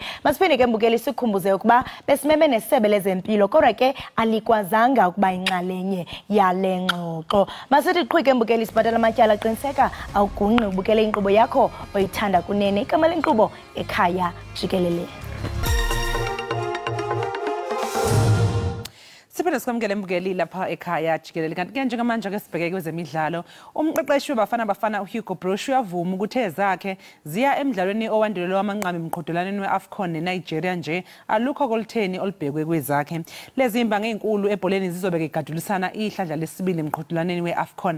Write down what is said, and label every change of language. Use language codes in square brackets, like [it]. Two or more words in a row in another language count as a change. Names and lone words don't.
[xh] Masiphinde ke mbukeli sikhumbuze ukuba besimeme nesebe lezempilo kodwa ke alikwazanga ukuba inxalenye yale ngxoxo. Masithi qhubeke mbukeli sibhatala amatyala qiniseka awugunqi ubukele inkqubo yakho oyithanda kunene. Igama lenkqubo Ekhaya Jikelele. [zu] Siphinde sikwamukele mbukeli lapha ekhaya Jikelele. Kanti ke njengamanje ke sibheke kwezemidlalo, umqeqeshi wabafana Hugo Brosh uyavuma ukuthi ezakhe ziya emidlalweni owandulelwe wamanqamu emqhudelaneni weAfcon neNigeria nje alukho koltheni olibhekwe kwezakhe. Lezi imbangi ezinkulu ebholeni zizobe igadulisana ihlandla lesibili emqhudelaneni weAfcon.